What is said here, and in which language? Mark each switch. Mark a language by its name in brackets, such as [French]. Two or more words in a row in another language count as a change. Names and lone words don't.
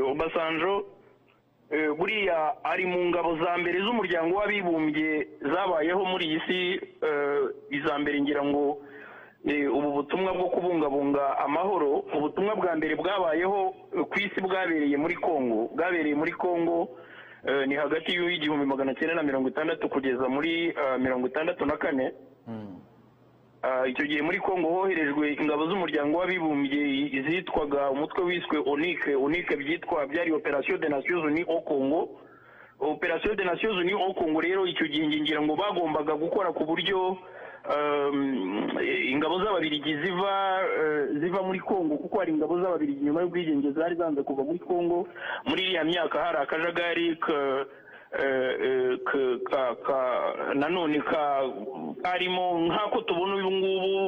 [Kinyarwanda] Obasanjo buriya ari mu ngabo za mbere z'umuryango w'abibumbye zabayeho muri iyi si, iza mbere ngira ngo ubu butumwa bwo kubungabunga amahoro, ubutumwa bwa mbere bwabayeho ku isi bwabereye muri Kongo, ni hagati y'igihumbi 1960 kugeza muri 1964. Icyo gihe muri Kongo hoherejwe ingabo z'umuryango w'abibumbye zitwaga umutwe wiswe ONUC byari Operation des Nations Unies au Congo. Operation des Nations Unies au Congo rero icyo gihe ngira ngo bagombaga gukora ku buryo ingabo z'ababirigi ziva muri Kongo, kuko hari ingabo z'ababirigi nyuma y'ubwigenge zari zanze kuva muri Kongo. Muri iriya myaka hari akajagari nanone karimo nk'ako tubona uyu ngubu.